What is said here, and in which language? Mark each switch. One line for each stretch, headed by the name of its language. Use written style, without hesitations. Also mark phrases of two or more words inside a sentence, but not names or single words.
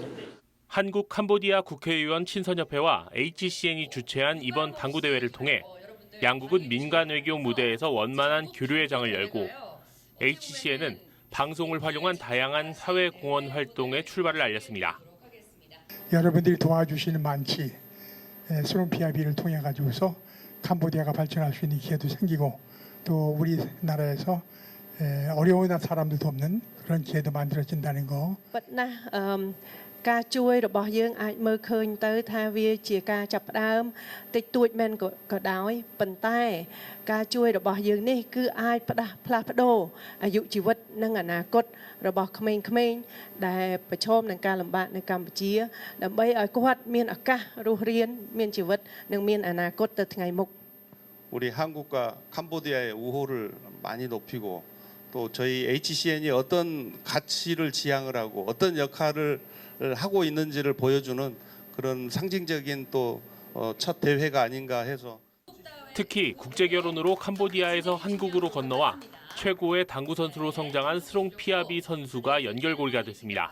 Korean: 한국 캄보디아 국회의원 친선협회와 HCN이 주최한 이번 당구 대회를 통해 양국은 민간 외교 무대에서 원만한 교류의 장을 열고 HCN은 방송을 활용한 다양한 사회 공헌 활동의 출발을 알렸습니다. 여러분들이 도와주시는 만치 스롱 피아비를 통해 가지고서 캄보디아가 발전할 수 있는 기회도 생기고 또 우리나라에서 어려운 사람들 돕는 그런 기회도 만들어진다는 거.
Khmer: ការជួយរបស់យើងអាចមើលឃើញទៅថាវាជាការចាប់ផ្ដើមតិចតួចមែនក៏ដោយប៉ុន្តែការជួយរបស់យើងនេះគឺអាចផ្លាស់ប្ដូរអាយុជីវិតនិងអនាគតរបស់ក្មេងៗដែលប្រឈមនឹងការលំបាកនៅកម្ពុជាដើម្បីឲ្យគាត់មានឱកាសរស់រានមានជីវិតនិងមានអនាគតទៅថ្ងៃមុខ
Korean: 우리 한국과 캄보디아의 우호를 많이 높이고 또 저희 HCN이 어떤 가치를 지향을 하고 어떤 역할을 하고 있는지를 보여주는 그런 상징적인 또 첫 대회가 아닌가 해서 특히 국제 결혼으로 캄보디아에서 한국으로 건너와 최고의 당구 선수로 성장한 스롱 피아비 선수가 연결고리가 됐습니다.